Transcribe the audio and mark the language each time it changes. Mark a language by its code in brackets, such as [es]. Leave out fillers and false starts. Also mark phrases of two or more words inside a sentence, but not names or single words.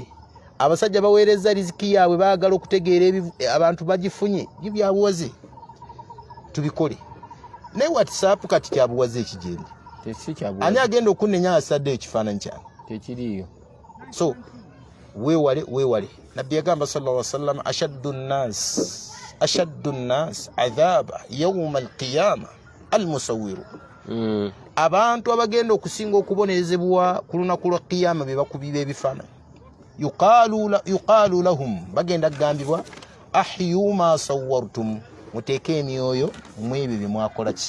[lg] Abasajja baweereza riziki yaabwe baagala okutegeera abantu bagifunye bya buwaze. Tubikole. Ne WhatsApp kati kya buwaze ekigende. Ani agenda okunnenya asadde ekifaananyi kyange? Tekiriyo. So weewale. Nabbi yagamba [ar] صلى الله عليه وسلم أشد الناس عذابا يوم القيامة المصورون. [lg] Abantu abagenda okusinga okubonerezebwa ku lunaku lwa qiyama be bakubiba ebifaananyi. [ar] يقال لهم, [lg] bagenda kugambibwa [ar] أحيوا ما صورتم, [lg] muteeke emyoyo mu ebyo bye mwakola ki?